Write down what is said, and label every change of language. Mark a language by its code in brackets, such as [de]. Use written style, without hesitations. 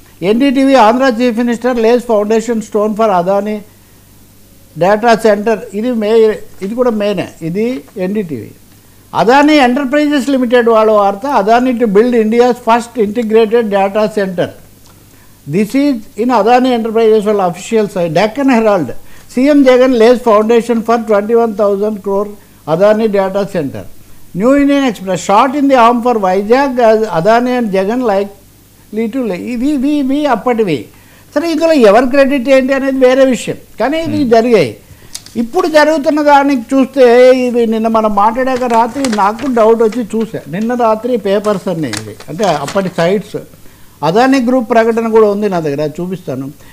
[en] NDTV Andhra chief minister lays foundation stone for Adani data centre. [te] ఇది కూడా మేనే. ఇది ఎన్డీటీవీ. అదానీ ఎంటర్ప్రైజెస్ లిమిటెడ్ వాళ్ళ వార్త. [en] Adani to build India's first integrated data centre. This is in Adani Enterprises official site. Deccan Herald. CM Jagan lays foundation for 21,000 crore Adani data center. New Indian Express. Shot in the arm for Vizag as Adani and Jagan likely to lay. [te] ఇవి అప్పటివి. సరే, ఇందులో ఎవరి credit ఏంటి అనేది వేరే విషయం. కానీ ఇవి జరిగాయి. ఇప్పుడు జరుగుతున్న దానికి చూస్తే ఇది నిన్న మనం మాట్లాడాక రాత్రి నాకు డౌట్ వచ్చి చూసా. నిన్న రాత్రి పేపర్స్ అన్నీ ఇవి అంటే అప్పటి సైట్స్. అదానీ గ్రూప్ ప్రకటన కూడా ఉంది నా దగ్గర, చూపిస్తాను.